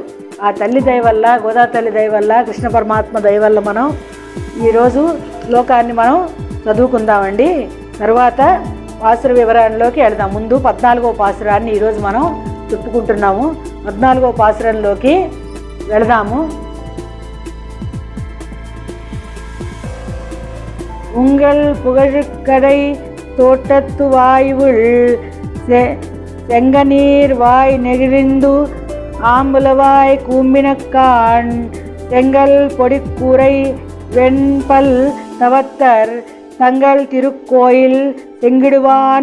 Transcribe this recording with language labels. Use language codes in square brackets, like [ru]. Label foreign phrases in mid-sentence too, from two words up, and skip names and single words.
[te] ఆ తల్లి దయ వల్ల, గోదా తల్లి దయ వల్ల, కృష్ణ పరమాత్మ దయ వల్ల మనం ఈరోజు శ్లోకాన్ని మనం చదువుకుందామండి. తర్వాత పాసుర వివరణలోకి వెళదాం. ముందు 14వ పాసురాన్ని ఈరోజు మనం చెప్పుకుంటున్నాము. 14వ పాసురంలోకి వెళదాము. [ta] உங்கள் புகழுக்கடை தோட்டத்து வாயுள் செங்கநீர் வாய் நெகிழ்ந்து ஆம்புலவாய் கூம்பினக்கான் செங்கல் பொடிக்கூரை வெண்பல் தவத்தர் தங்கள் திருக்கோயில் செங்கிடுவான்